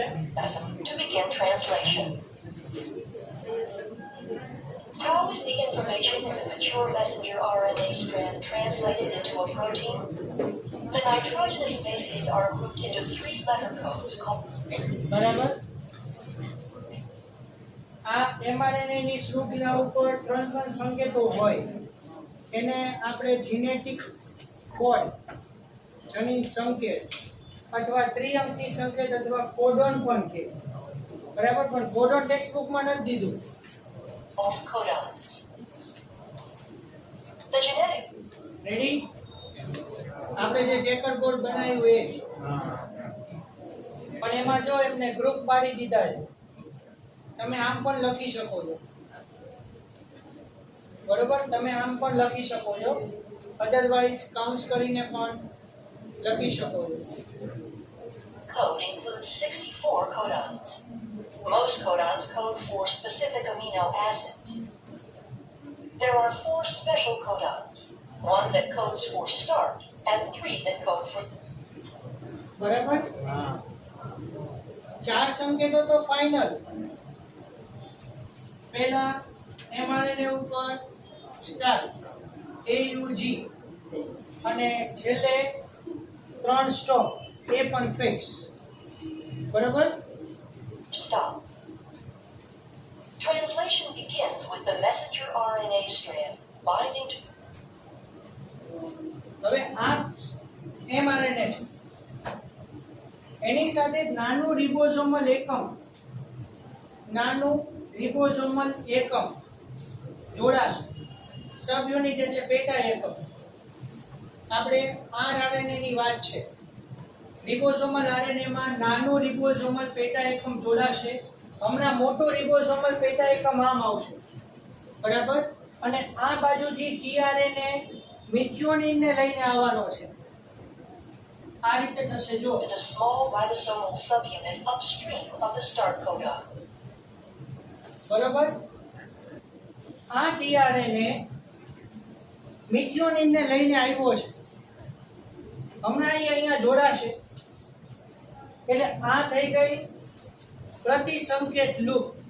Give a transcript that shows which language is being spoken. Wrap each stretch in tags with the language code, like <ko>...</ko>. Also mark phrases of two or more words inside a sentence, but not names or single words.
<en>To begin translation. How is the information in the mature messenger RNA strand translated into a protein? The nitrogenous bases are grouped into 3 letter codes called.</en> <gu>બરાબર. આ mRNA ની શૃંખલા ઉપર 3 સંકેતો હોય એને આપણે</gu> <en>genetic code,</en> <gu>જનીન સંકેત અથવા ત્રિઅંકી સંકેત અથવા કોડોન પણ કહે. બરાબર, પણ કોડોન</gu> <en>text bookમાં</en> <gu>નથી દીધું.</gu> <en>All codons. The genetic</en> <gu>રેડી? આપણે જે</gu> <en>checker board</en> <gu>બનાવ્યું એ જ. પણ એમાં જો એમને ગ્રુપ પાડી દીધા છે. તમે આમ પણ લખી શકો છો. બરોબર, તમે આમ પણ લખી શકો છો, અધરવાઇઝ કાઉન્ટ કરીને પણ લખી શકો છો.</gu> <en>code includes 64 codons. Most codons code for specific amino acids. There are 4 special codons, 1 that codes for start and 3 that code for...</en> <gu>બરાબર, 4 સંકેતો તો ફાઇનલ. પહેલા mRNA ઉપર સ્ટાર્ટ AUG અને છેલ્લે 3 સ્ટોપ એ પણ ફિક્સ. બરાબર,</gu> <en>Stop. Translation begins with the messenger RNA strand binding to...</en> <gu>હવે આ mRNA છે, એની સાથે નાનું રિબોઝોમલ એકમ જોડાશે.</gu> <en>sub unit</en> <gu>એટલે પેટા એકમ. આપણે RNA ની વાત છે.</gu> <en>ribosomal RNA</en> <gu>માં નાનું રિબોઝોમલ પેટા એકમ જોડાશે. હમણાં મોટો રિબોઝોમલ પેટા એકમ આમ આવશે. બરાબર, અને આ બાજુથી tRNA મિથિયોનિન ને લઈને આવવાનો છે. આ રીતે થશે જો.</gu> <en>with a small ribosomal subunit upstream of the start codon.</en> <gu>બરાબર, આ tRNA મિથિયોનિન ને લઈને આવ્યો છે. હમણાં અહીંયા જોડાશે. એટલે આ થઈ ગઈ પ્રતિસંકેત લૂપ.</gu>